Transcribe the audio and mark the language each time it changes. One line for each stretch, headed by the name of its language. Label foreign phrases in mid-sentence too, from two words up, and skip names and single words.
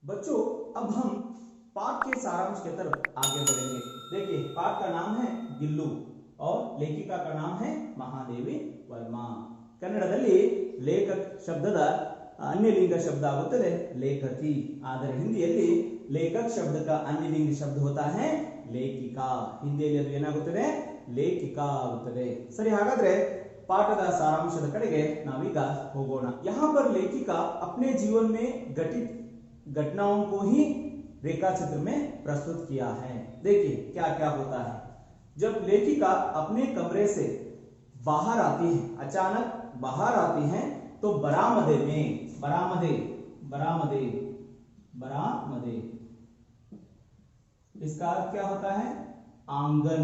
Hindi: बच्चों अब हम पाठ के सारांश की तरफ आगे बढ़ेंगे। देखिए पाठ का नाम है गिल्लू और लेखिका का नाम है महादेवी वर्मा।
Kannada: ಕನ್ನಡದಲ್ಲಿ ಲೇಖಕ್ ಶಬ್ದದ ಅನ್ಯಲಿಂಗ ಶಬ್ದ ಆಗುತ್ತದೆ ಲೇಖಕಿ, ಆದರೆ ಹಿಂದಿಯಲ್ಲಿ ಲೇಖಕ್ ಶಬ್ದ
Hindi: का अन्यलिंग शब्द होता है लेखिका।
Kannada: ಹಿಂದಿಯಲ್ಲಿ ಅದು ಏನಾಗುತ್ತದೆ ಲೇಖಿಕಾ ಆಗುತ್ತದೆ। ಸರಿ, ಹಾಗಾದ್ರೆ पाठದ ಸಾರಾಂಶದ ಕಡೆಗೆ ನಾವೀಗ ಹೋಗೋಣ।
Hindi: यहाँ पर लेखिका अपने जीवन में घटित घटनाओं को ही रेखा चित्र में प्रस्तुत किया है। देखिए क्या क्या होता है। जब लेखिका अपने कमरे से बाहर आती है, अचानक बाहर आती हैं, तो बरामदे में बरामदे बरामदे बरामदे इसका अर्थ क्या होता है आंगन।